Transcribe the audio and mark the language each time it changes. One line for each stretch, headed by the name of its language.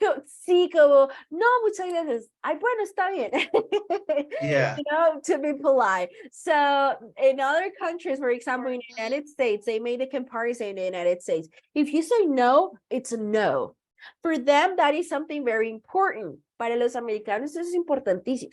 Spanish: sí, como, no, muchas gracias. Ay, bueno, está bien.
English: Yeah. To be polite. So in other countries, for example, in the United States, they made a comparison in the United States. If you say no, it's a no. For them, that is something very important.
Spanish: Para los americanos, eso es importantísimo.